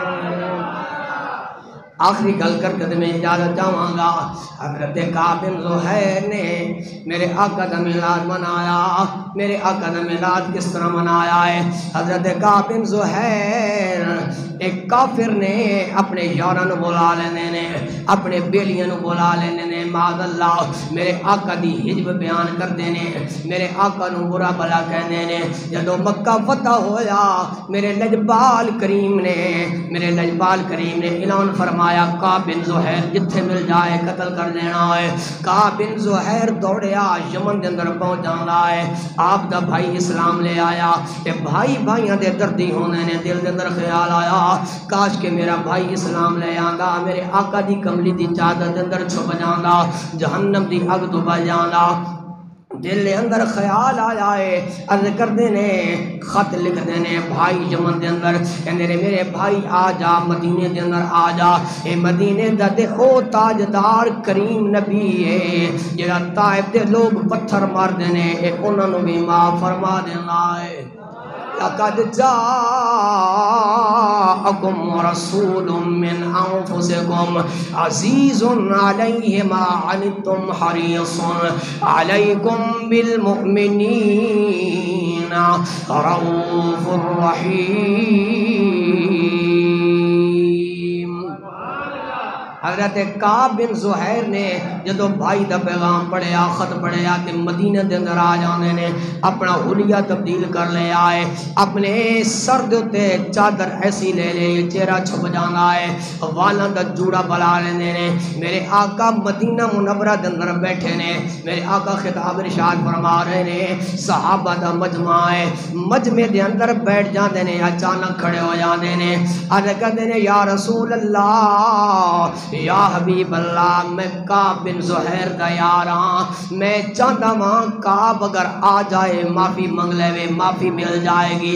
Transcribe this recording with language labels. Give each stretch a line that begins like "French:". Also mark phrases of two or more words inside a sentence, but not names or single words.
Punjabi: آخری گل کر کے میں اجازت چاہوں گا،
Urdu: حضرت کعب بن زہیر نے میرے آقا کا میلاد منایا۔ میرے آقا کا میلاد کس طرح منایا ہے؟
Punjabi: حضرت کعب بن زہیر ایک کافر نے اپنے یاراں نوں بلا لینے نے، اپنے بیلیاں نوں بلا لینے نے، معاذ اللہ میرے آقا دی حجب بیان کردے نے، میرے آقا نوں برا بھلا کہندے نے۔ جدوں مکہ فتح ہویا میرے لجپال کریم نے اعلان فرمایا کعب بن زہیر جتھے مل جائے قتل کر دینا ہے۔ کعب بن زہیر دوڑیا یمن دے اندر پہنچ جاندا ہے، آپ دا بھائی اسلام لے آیا تے بھائی بھائیاں دے دردی ہونے نے، دل دے اندر خیال آیا کاش کہ میرا بھائی اسلام لے آندا، میرے آقا دی کملی دی چادر دے اندر چھپ جاندا، جہنم دی اگ تو بچ جاندا۔ دل دے اندر خیال آیا ہے، عرض کردے نے، خط لکھ دینے بھائی یمن دے اندر، کہندے نے میرے بھائی آ جا مدینے دے اندر آ جا، اے مدینے دا تے او تاجدار کریم نبی ہے جڑا طائف دے لوگ پتھر مار دینے اے انہاں نوں بھی معاف فرما دینا ہے۔
Arabic: لقد جاءكم رسول من أنفسكم عزيز عليه ما عنتم حريص عليكم بالمؤمنين رؤوف رحيم۔
Punjabi: حضرت کعب بن زہیر نے جدو بھائی دا پیغام پڑھیا، خط پڑھیا تے مدینہ دے اندر آ جانے نے، اپنا حلیہ تبدیل کر لے آئے، اپنے سر دے تے چادر ایسی لے لے چہرہ چھپ جانا ہے، والاں دا جوڑا بلا لیندے نے۔ میرے آقا مدینہ منورہ دے اندر بیٹھے نے، میرے آقا خطاب ارشاد فرما رہے نے، صحابہ دا مجمع ہے، مجمع دے اندر بیٹھ جاندے نے، اچانک کھڑے ہو جاندے نے، عرض کردے نے یا رسول اللہ، یا حبیب اللہ، میں کعب بن زہیر دا یاراں، میں چاہتا ہاں کعب اگر آ جائے معافی منگ لے، معافی مل جائے گی۔